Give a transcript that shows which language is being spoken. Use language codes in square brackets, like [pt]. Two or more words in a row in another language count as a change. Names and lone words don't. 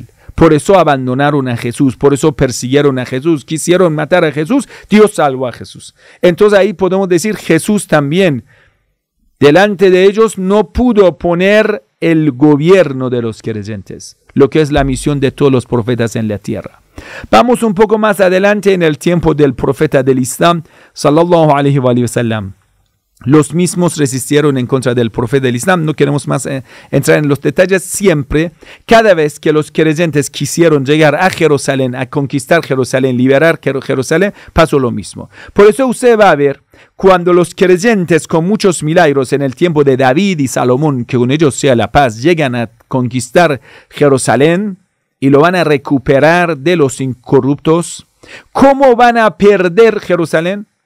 [es] Por eso abandonaron a Jesús, por eso persiguieron a Jesús, quisieron matar a Jesús, Dios salvó a Jesús. Entonces ahí podemos decir, Jesús también, delante de ellos no pudo poner el gobierno de los creyentes, lo que es la misión de todos los profetas en la tierra. Vamos un poco más adelante en el tiempo del profeta del Islam, [ar] صلى الله عليه وسلم. [es] Los mismos resistieron en contra del profeta del Islam. No queremos más entrar en los detalles. Siempre, cada vez que los creyentes quisieron llegar a Jerusalén, a conquistar Jerusalén, liberar Jerusalén, pasó lo mismo. Por eso usted va a ver, cuando los creyentes con muchos milagros en el tiempo de David y Salomón, que con ellos sea la paz, llegan a conquistar Jerusalén y lo van a recuperar de los incorruptos, ¿cómo van a perder Jerusalén?